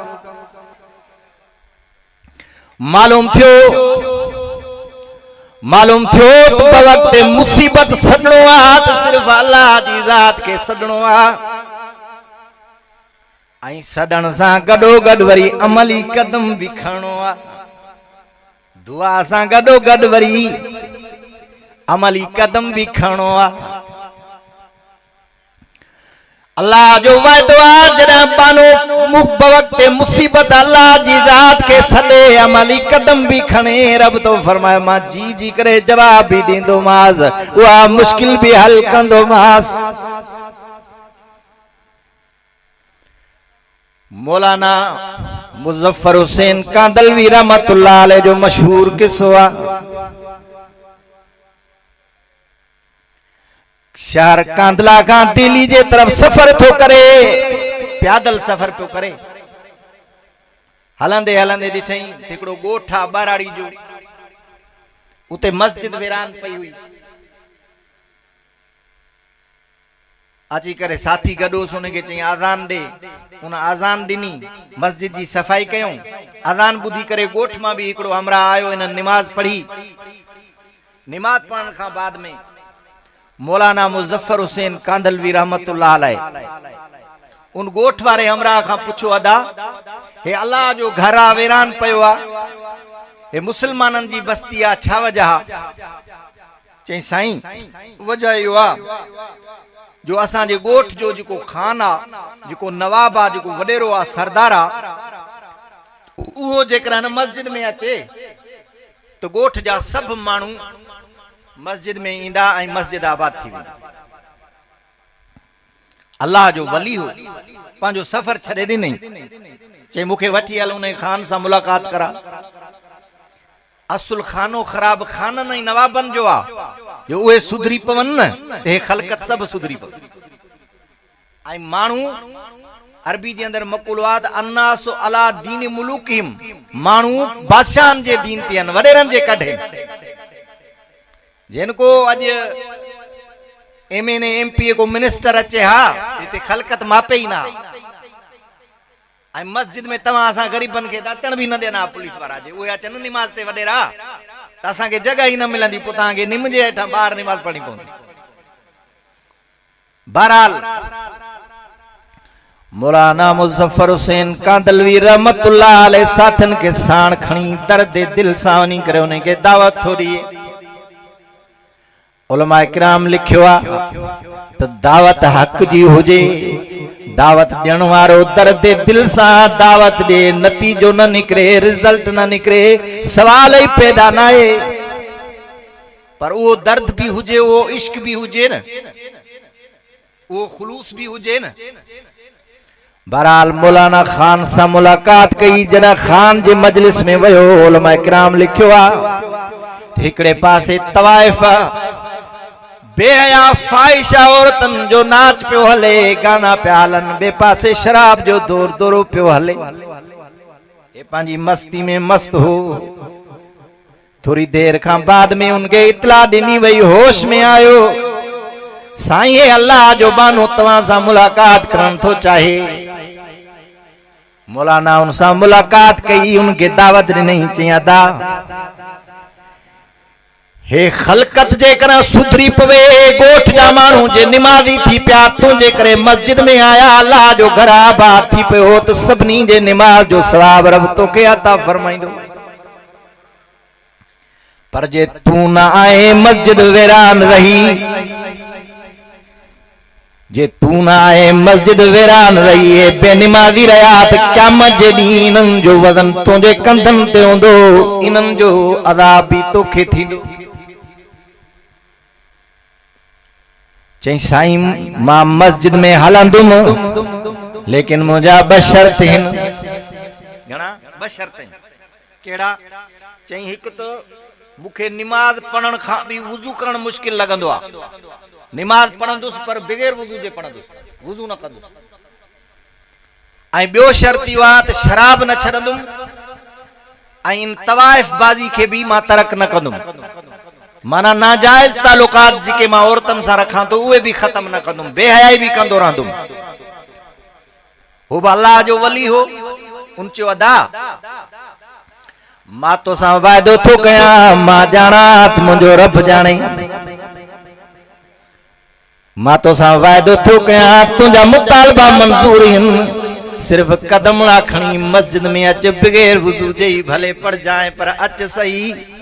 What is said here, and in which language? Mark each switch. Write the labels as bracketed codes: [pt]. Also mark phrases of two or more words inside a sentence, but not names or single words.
[sd] मालूम थियो तो वक्त मुसीबत सदणो आ तो सिर्फ अल्लाह जी ज़ात के सदणो आ आई सदण सा गडो गड वरी अमली कदम भी खणो आ दुआ सा गडो गड वरी अमली कदम भी खणो आ अल्लाह जो वायदो आ जड़ा बानो वक्त मुसीबत अल्लाह जी ज़ात के सदे अमली कदम भी खणे रब तो फरमाए मां जी जी करे जवाब भी दींदो मास वा मुश्किल भी हल कंदो मास मौलाना मुजफ्फर हुसैन कांदलवी [ar] رحمة الله عليه [sd] जो मशहूर किस्सो आ शहर कांदला का दिल्ली जे तरफ सफर तो करे पैदल सफर तो करे हलंदे हलंदे दिठई हिकड़ो गोठा बाराड़ी जो उते मस्जिद वीरान पई हुई अची करे साथी गडोस उन के चई आजान दे उन आजान दिनी मस्जिद जी सफाई कयूं आजान बुधी करे गोठ मां भी हिकड़ो हमरा आयो इन नमाज पढ़ी नमाज पढ़न का बाद में मौलाना मुजफ्फर हुसैन कांदलवी [ar] رحمة الله عليه [sd] उन गोठ वारे हमरा का पूछो अदा हे अल्लाह जो घर आ वीरान पयो आ हे मुसलमानन जी बस्ती आ छा वजह चई साईं वजह यो आ जो असा जे गोठ जो जिको खान आ जिको नवाब आ जिको वडेरो आ सरदार आ वो जेकर मस्जिद में अचे तो गोठ जा सब मानू मस्जिद में ईंदा ऐं मस्जिद आबाद थी वेंदी अल्लाह जो वली हो पांजो सफर छड़े दी नहीं चे मुखे वठी हल उन खान सा मुलाकात करा असुल खानो खराब खान नहीं नवाबन जो आ जो उहे सुधरी पवन न ते खलकत सब सुधरी पवन आई मानू अरबी जे अंदर मकुलवाद [ar] الناس على دين ملوكهم [sd] मानू बादशाहन जे दीन ते वडेरन जे कढे जिनको अज MNA MP को मिनिस्टर अचे हा इते खलकत मापे ही ना आई मस्जिद में तवा असा गरीबन के अचन भी न देना पुलिस वाला जे वो अचन नमाज ते वडेरा त असा के जगह ही न मिलंदी पुता के निम जे हेठा बाहर नमाज पढ़ी पवंदी बहरहाल मौलाना मुजफ्फर हुसैन कांदलवी [ar] رحمة الله عليه [sd] साथन के साण खणी दर्द दिल सा वनी करे उन के दावत थोड़ी उलमा इकराम लिखियो आ तो दावत हक जी हुजे दावत ॾियण वारो दर्द दिल सा दावत दे नतीजो न निकरे रिजल्ट न निकरे सवाल ही पैदा ना है पर वो दर्द भी हुजे वो इश्क भी हुजे न वो खुलूस भी हुजे न बहरहाल मौलाना खान सा मुलाकात कई जना खान जे मजलिस में वयो उलमा इकराम लिखियो आ हिकड़े पासे तवाइफ बेहया फाहिशा औरतन जो नाच पियो हले गाना पिया हलन बे पासे शराब जो दौर दौरो पियो हले ये पांजी मस्ती में मस्त हो थोड़ी देर का बाद में उनके इतला दिनी वही होश में आयो साईं अल्लाह जो बानो तवा सा मुलाकात करन तो चाहे मौलाना उनसा मुलाकात कई, उनके दावत नहीं चाहिए हे खलकत जे कर सुधरी पवे गोठ जा मानू जे निमाज़ी थी पिया तुझे करे मस्जिद में आया अल्लाह जो घर आबाद थी पे हो तो सबनी जे निमाज जो सवाब रब तो के अता फरमाइंदो। पर जे तू ना आए मस्जिद वीरान रही, जे तू ना आए मस्जिद वीरान रही है बेनिमाज़ी रहा तो क़यामत जे ॾींहुं इन्हनि जो वज़न तुझे कंधनि ते हूंदो, इन्हनि जो अज़ाब भी तोखे थींदो। चई साईं मां मस्जिद में हलंदुम लेकिन मुझा बशर्त हिन, घणा बशर्त केड़ा? चई हिक तो मुखे निमाज पढ़न खां भी वुजू करण मुश्किल लगंदो आ, निमाज पढ़ंदुस पर बगैर वुजू जे पढ़ंदुस, वुजू न कंदुस। ऐं बियो शर्ती वा त शराब न छडंदुम ऐं तवाइफ बाजी के भी मां तरक न कंदुम, माना नाजायज तालुकात जिके मां औरतन सां रखां तो उहे भी खत्म न कंदुम, बेहयाई भी कंदो रहंदुम। हो अल्लाह जो वली हो, उन चयो अदा मां तो सां वायदो थो कयां, मां जाना त मुंहिंजो रब जाने, मां तो सां वायदो थो कयां तुंहिंजा मुतालबा मंज़ूर आहिनि, सिर्फ कदम ला खणी मस्जिद में अच बगैर वुजू जे ही भले पढ़ जाए पर अच सही।